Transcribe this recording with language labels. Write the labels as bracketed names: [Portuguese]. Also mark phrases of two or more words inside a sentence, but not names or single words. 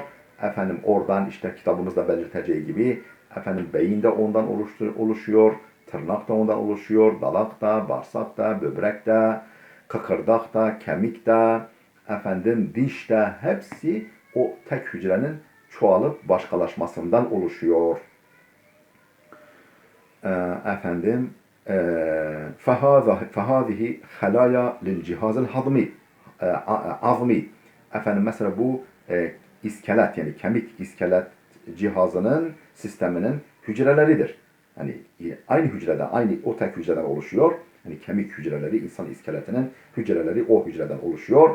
[Turkish] Oradan işte kitabımızda belirteceği gibi beyin de ondan oluşuyor, tırnak da ondan oluşuyor, dalak da, bağırsak da, böbrek de, kıkırdak da, kemik de, diş de, hepsi o tek hücrenin çoğalıp başkalaşmasından oluşuyor. [Arabic] Efendim فهذه خلايا للجهاز الهضمي azmi. [Turkish] Mesela bu iskelet, yani kemik iskelet cihazının, sisteminin hücreleridir. Hani aynı hücreden, aynı o tek hücreden oluşuyor. Hani kemik hücreleri, insan iskeletinin hücreleri o hücreden oluşuyor.